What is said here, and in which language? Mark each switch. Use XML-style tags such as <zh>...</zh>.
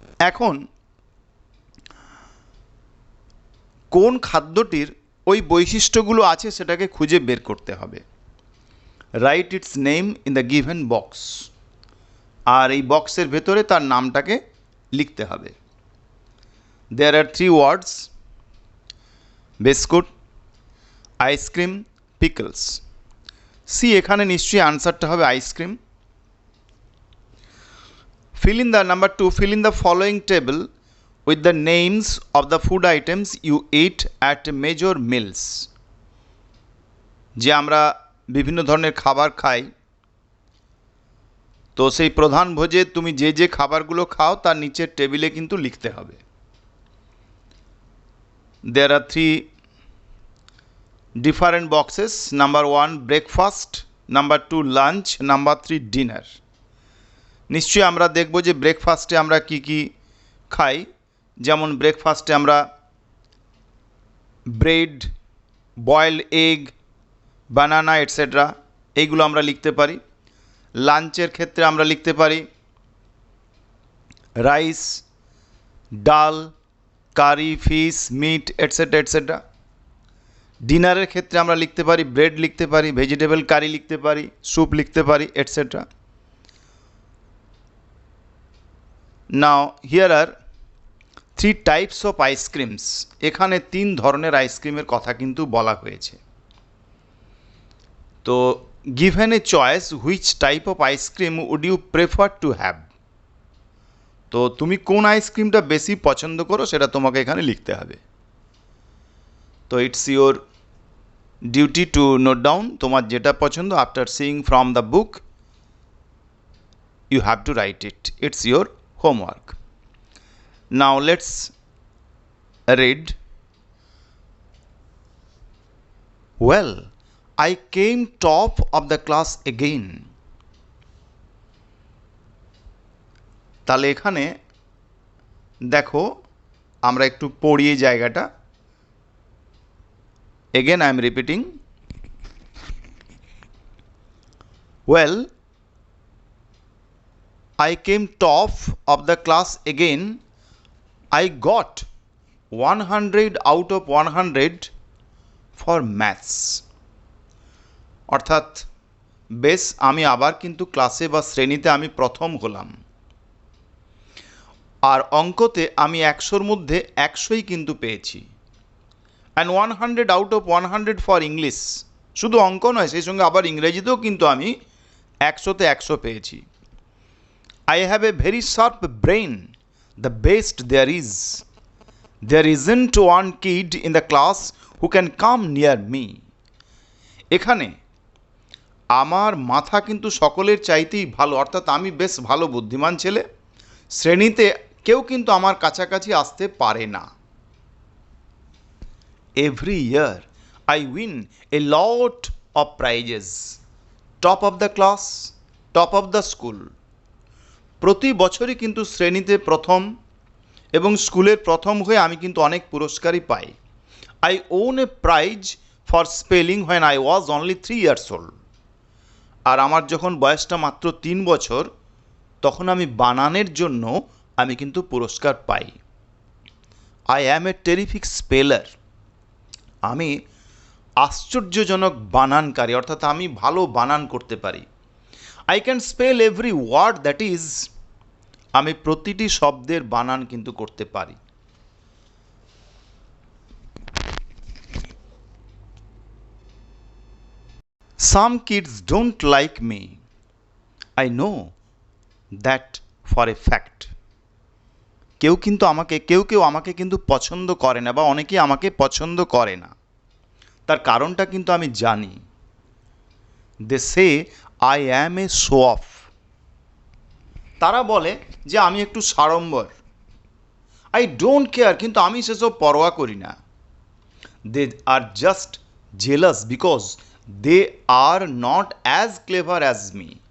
<bn>এখন কোন খাদ্যটির ওই বৈশিষ্ট্যগুলো আছে সেটাকে খুঁজে বের করতে হবে।</bn> <en>write its name in the given box,</en> <bn>আর এই বক্সের ভেতরে তার নামটাকে লিখতে হবে।</bn> <en>There are 3 words: biscuit, ice cream, pickles.</en> <bn>C, এখানে নিশ্চয়ই আনসারটা হবে ice cream.</bn> <en>Fill in the number 2, fill in the following table with the names of the food items you eat at major meals.</en> <bn>যে আমরা বিভিন্ন ধরনের খাবার খাই, তো সেই প্রধান ভোজে তুমি যে যে খাবারগুলো খাও তার নিচের টেবিলে কিন্তু লিখতে হবে।</bn> <en>There are 3 different boxes. Number 1, breakfast. Number 2, lunch. Number 3, dinner.</en> <bn>নিশ্চয়ই আমরা দেখব যে ব্রেকফাস্টে আমরা কি কি খাই। যেমন ব্রেকফাস্টে আমরা ব্রেড, বয়েলড এগ, বানানা এটসেট্রা এইগুলো আমরা লিখতে পারি। লাঞ্চের ক্ষেত্রে আমরা লিখতে পারি রাইস, ডাল, কারি, ফিশ, মিট এটসেট্রা এটসেট্রা। ডিনারের ক্ষেত্রে আমরা লিখতে পারি ব্রেড লিখতে পারি, ভেজিটেবল কারি লিখতে পারি, স্যুপ লিখতে পারি etcetera.</bn> <en>Now here are 3 types of ice creams.</en> <bn>এখানে 3 ধরনের আইসক্রিমের কথা কিন্তু বলা হয়েছে।</bn> <en>তো given a choice, which type of ice cream would you prefer to have.</en> <bn>তো তুমি কোন আইসক্রিমটা বেশি পছন্দ করো সেটা তোমাকে এখানে লিখতে হবে।</bn> <en>তো it's your duty to note down</en> <bn>তোমার যেটা পছন্দ।</bn> <en>After seeing from the book you have to write it. It's your homework. Now let's read. Well, I came top of the class again.</en> <bn>তাহলে এখানে দেখো আমরা একটু পড়িয়ে জায়গাটা।</bn> <en>Again I am repeating. Well, I came top of the class again. I got 100 out of 100 for maths.</en> <bn>অর্থাৎ বেশ, আমি আবার কিন্তু ক্লাসে বা শ্রেণীতে আমি প্রথম হলাম। আর অঙ্কতে আমি 100-র মধ্যে 100ই কিন্তু পেয়েছি।</bn> <en>And 100 out of 100 for English.</en> <bn>শুধু অঙ্ক নয়, সেই সঙ্গে আবার ইংরেজিতেও কিন্তু আমি 100-তে 100 পেয়েছি।</bn> <en>I have a very sharp brain, the best there is. There isn't one kid in the class who can come near me.</en> <bn>এখানে আমার মাথা কিন্তু সকলের চাইতেই ভালো, অর্থাৎ আমি বেশ ভালো বুদ্ধিমান ছেলে। শ্রেণীতে কেউ কিন্তু আমার কাছাকাছি আসতে পারে না।</bn> <en>Every year I win a lot of prizes. Top of the class, top of the school.</en> <bn>প্রতি বছরই কিন্তু শ্রেণীতে প্রথম এবং স্কুলের প্রথম হয়ে আমি কিন্তু অনেক পুরস্কারই পাই।</bn> <en>I own a prize for spelling when I was only 3 years old.</en> <bn>আর আমার যখন বয়সটা মাত্র 3 বছর, তখন আমি বানানের জন্য আমি কিন্তু পুরস্কার পাই।</bn> <en>I am a terrific speller.</en> <bn>আমি আশ্চর্যজনক বানানকারী, অর্থাৎ আমি ভালো বানান করতে পারি।</bn> <en>I can spell every word, that is,</en> <bn>আমি প্রতিটি শব্দের বানান কিন্তু করতে পারি।</bn> <en>Some kids don't like me. I know that for a fact.</en> <bn>কেউ আমাকে কিন্তু পছন্দ করে না, বা অনেকেই আমাকে পছন্দ করে না। তার কারণটা কিন্তু আমি জানি।</bn> <en>They say I am a show off.</en> <bn>তারা বলে যে আমি একটু সাড়ম্বর।</bn> <en>I don't care,</en> <bn>কিন্তু আমি সেসব পরোয়া করি না।</bn> <en>They are just jealous because they are not as clever as me.</en>